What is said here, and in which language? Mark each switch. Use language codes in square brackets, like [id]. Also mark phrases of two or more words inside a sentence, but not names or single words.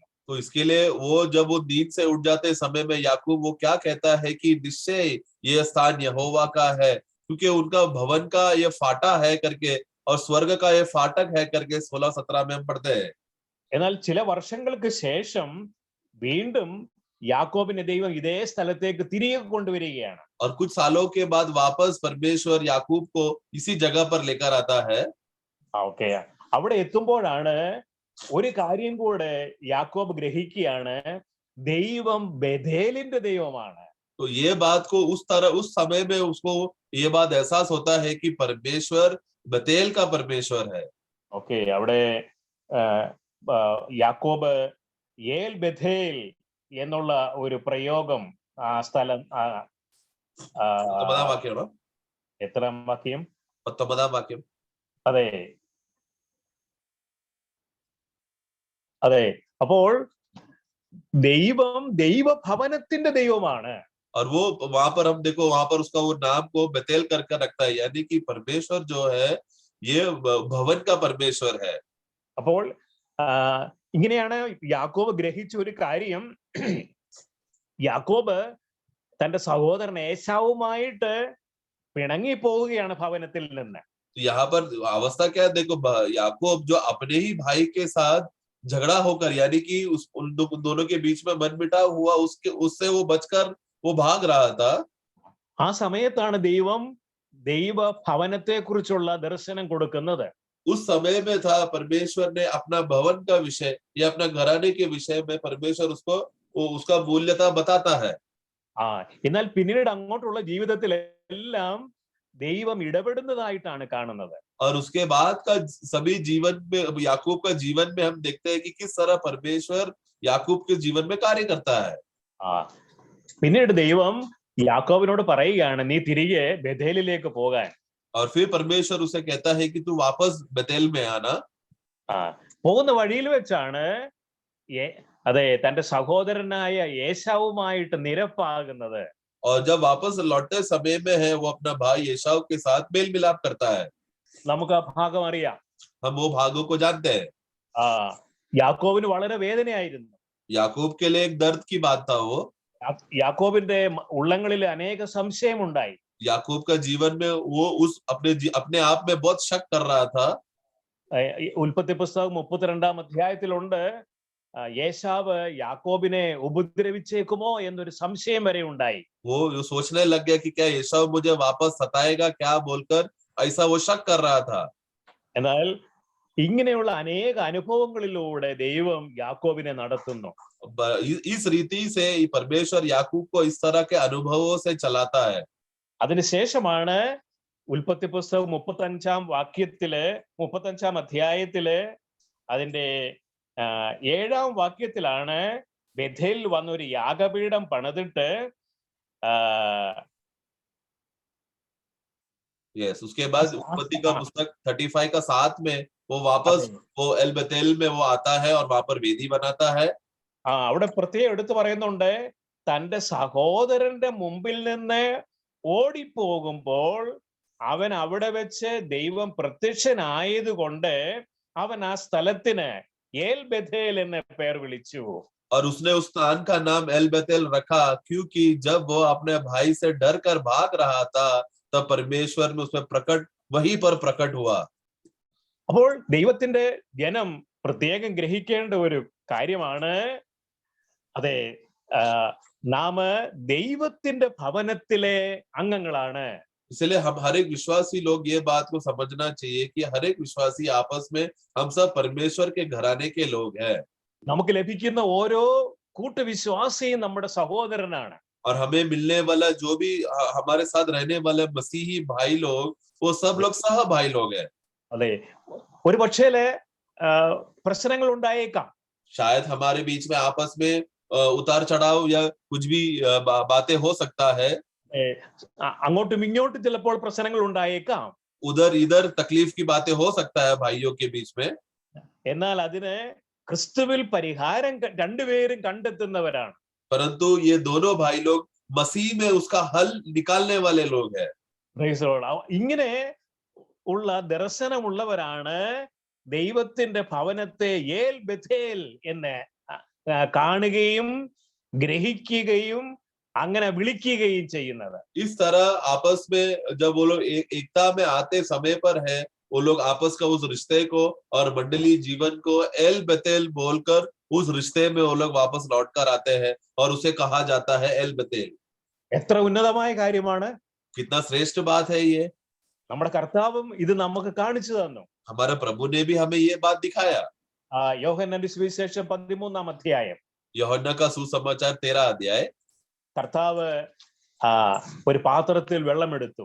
[hi] तो इसके लिए वो जब वो नींद से उठ जाते समय में याकूब वो क्या कहता है कि निश्चय ये स्थान यहोवा का है, क्योंकि उनका भवन का ये फाटा है करके और स्वर्ग का ये फाटक है करके 16-17 में हम पढ़ते हैं. [ml] എന്നാൽ ചില വർഷങ്ങൾക്ക് ശേഷം വീണ്ടും യാക്കോബിനെ ദൈവം ഇതേ സ്ഥലത്തേക്ക് തിരികെ കൊണ്ടുവരികയാണ്. [hi] और कुछ सालों के बाद वापस परमेश्वर याकूब को इसी जगह पर लेकर आता है. [ml] ഓക്കെ, അവിടെ എത്തുമ്പോഴാണ് ഒരു കാര്യം കൂടെ യാക്കോബ് ഗ്രഹിക്കുകയാണ്, ദൈവം ബേഥേലിന്റെ ദൈവമാണ്. [hi] तो ये बात को उस समय में उसको ये बात एहसास होता है कि परमेश्वर बतेल का परमेश्वर है. [ml] ഓക്കെ, അവിടെ യാക്കോബ് ഏൽ ബഥേൽ എന്നുള്ള ഒരു പ്രയോഗം ആ സ്ഥലം, എത്രാം വാക്യം? 19-ാം വാക്യം. അതെ അതെ, അപ്പോൾ ദൈവം ദൈവഭവനത്തിന്റെ ദൈവമാണ്. [hi] और वो वहां पर हम देखो, वहां पर उसका वो नाम को बेतेल करके रखता है, यानी कि परमेश्वर जो है ये भवन का परमेश्वर है। [ml] അപ്പോൾ ഇങ്ങനെയാണ് യാക്കോബ് ഗ്രഹിച്ച ഒരു കാര്യം. യാക്കോബ് തന്റെ സഹോദരൻ ഏശാവുമായിട്ട് പിണങ്ങി പോവുകയാണ് ഭവനത്തിൽ നിന്ന്. [hi] तो यहाँ पर अवस्था क्या है, देखो याकूब जो अपने ही भाई के साथ झगड़ा होकर, यानी कि उन दोनों के बीच में मनमुटाव हुआ, उससे वो बचकर वो भाग रहा था। [ml] ആ സമയത്താണ് ദൈവ ഭവനത്തെ കുറിച്ചുള്ള ദർശനം കൊടുക്കുന്നത്. [hi] उस समय में था परमेश्वर ने अपना भवन का विषय या अपना घराने के विषय में परमेश्वर उसका मूल्यता बताता है। [ml] എന്നാൽ പിന്നീട് അങ്ങോട്ടുള്ള ജീവിതത്തിലെല്ലാം ദൈവം ഇടപെടുന്നതായിട്ടാണ് കാണുന്നത്. [hi] और उसके बाद का सभी जीवन में, याकूब का जीवन में हम देखते हैं कि किस तरह परमेश्वर याकूब के जीवन में कार्य करता है। [ml] പിന്നീട് ദൈവം യാക്കോബിനോട് പറയുകയാണ്, നീ തിരികെ ബേഥേലിലേക്ക് പോകാൻ. [hi] और फिर परमेश्वर उसे कहता है कि तू वापस बेतेल में आना। [ml] പോകുന്ന വഴിയിൽ വെച്ചാണ് അതെ തന്റെ സഹോദരനായ ഏശാവുമായിട്ട് നിരപ്പാകുന്നത്. [hi] और जब वापस लौटते समय में है वो अपना भाई एसाव के साथ मेल मिलाप करता है। [ml] നമുക്ക് ആ ഭാഗം അറിയാം. [hi] हम वो भागों को जानते हैं। [ml] യാക്കോബിന് വളരെ വേദനയായിരുന്നു. [hi] याकूब के लिए एक दर्द की बात था वो। [ml] യാക്കോബിന്റെ ഉള്ളങ്ങളിൽ അനേക സംശയമുണ്ടായി. [hi] याकूब का जीवन में वो अपने आप में बहुत शक कर रहा था। [ml] ഉൽപ്പത്തി പുസ്തകം 32-ാം അധ്യായത്തിലുണ്ട്, ഏശാവ് യാക്കോബിനെ ഉപദ്രവിച്ചേക്കുമോ എന്നൊരു സംശയം വരെ ഉണ്ടായി. [hi] वो सोचने लग गया कि क्या एसाव मुझे वापस सताएगा क्या बोलकर, ऐसा वो शक कर रहा था। [ml] എന്നാൽ ഇങ്ങനെയുള്ള അനേക അനുഭവങ്ങളിലൂടെ ദൈവം യാക്കോബിനെ നടത്തുന്നു. [hi] इस रीति से परमेश्वर याकूब को इस तरह के अनुभवों से चलाता है। [ml] അതിനുശേഷമാണ് ഉൽപ്പത്തി പുസ്തകം 35-ാം അധ്യായത്തില് അതിന്റെ 7-ാം വാക്യത്തിലാണ് ബേഥേലിൽ വന്നൊരു യാഗപീഠം പണിതിട്ട് [hi] उसके बाद उत्पत्ति का पुस्तक 35 का 7 में वो वापस वो एल बेतेल में वो आता है और वहां पर वेदी बनाता है। [ml] അവിടെ പ്രത്യേകം എടുത്തു പറയുന്നുണ്ട്, തന്റെ സഹോദരന്റെ മുമ്പിൽ നിന്ന് ഓടിപ്പോകുമ്പോൾ അവൻ അവിടെ വെച്ച് ദൈവം പ്രത്യക്ഷനായതുകൊണ്ട് അവൻ ആ സ്ഥലത്തിന് ഏൽ ബേഥേൽ എന്ന് പേര് വിളിച്ചു। [hi] और उसने उस स्थान का नाम एल बेतेल रखा क्योंकि जब वो अपने भाई से डर कर भाग रहा था तब परमेश्वर में उसमें वहीं पर प्रकट हुआ। [ml] അപ്പോൾ ദൈവത്തിന്റെ ജനം പ്രത്യേകം ഗ്രഹിക്കേണ്ട ഒരു കാര്യമാണ്, അതെ നാം ദൈവത്തിന്റെ ഭവനത്തിലെ അംഗങ്ങളാണ്. [hi] इसलिए हम हर एक विश्वासी लोग ये बात को समझना चाहिए कि हर एक विश्वासी आपस में हम सब परमेश्वर के घराने के लोग हैं। [ml] നമുക്ക് ലഭിക്കുന്ന ഓരോ കൂട്ടുവിശ്വാസിയും നമ്മുടെ സഹോദരനാണ്. [hi] और हमें मिलने वाला जो भी हमारे साथ रहने वाले मसीही भाई लोग, वो सब लोग सह भाई लोग हैं। [ml] അതെ, ഒരു പക്ഷേല് പ്രശ്നങ്ങൾ ഉണ്ടായേക്കാം. [hi] शायद हमारे बीच में आपस में उतार चढ़ाव या कुछ भी बातें हो सकता है। [ml] അങ്ങോട്ടും ഇങ്ങോട്ടും ചിലപ്പോൾ പ്രശ്നങ്ങൾ ഉണ്ടായേക്കാം. [hi] उधर इधर तकलीफ की बातें हो सकता है भाइयों के बीच में। [ml] എന്നാൽ അതിന് ക്രിസ്തുവിൽ പരിഹാരം രണ്ടുപേരും കണ്ടെത്തുന്നവരാണ്. [hi] परंतु ये दोनों भाई लोग मसीह में उसका हल निकालने वाले लोग हैं। [ml] ഇങ്ങനെ ഉള്ള ദർശനമുള്ളവരാണ് ദൈവത്തിന്റെ ഭവനത്തെ ഏൽ ബെഥേൽ എന്ന് കാണുകയും ഗ്രഹിക്കുകയും അങ്ങനെ വിളിക്കുകയും ചെയ്യുന്നത്. [hi] इस तरह आपस में जब वो लोग एकता में आते समय पर है, वो लोग आपस का उस रिश्ते को और मंडली जीवन को एल बेतेल बोलकर उस रिश्ते में वो लोग वापस लौट कर आते हैं और उसे कहा जाता है एल बेतेल। [ml] എത്ര ഉന്നതമായ കാര്യമാണ്! [hi] कितना श्रेष्ठ बात है ये! [ml] നമ്മുടെ കർത്താവും ഇത് നമുക്ക് കാണിച്ചു തന്നു. [hi] हमारे प्रभु ने भी हमें ये बात दिखाया। [ml] യോഹന്നാന്റെ സുവിശേഷം 13-ാം അധ്യായം, [hi] യോഹന്നാ का सुसमाचार 13 अध्याय। [ml] കർത്താവ് ഒരു പാത്രത്തിൽ വെള്ളമെടുത്തു.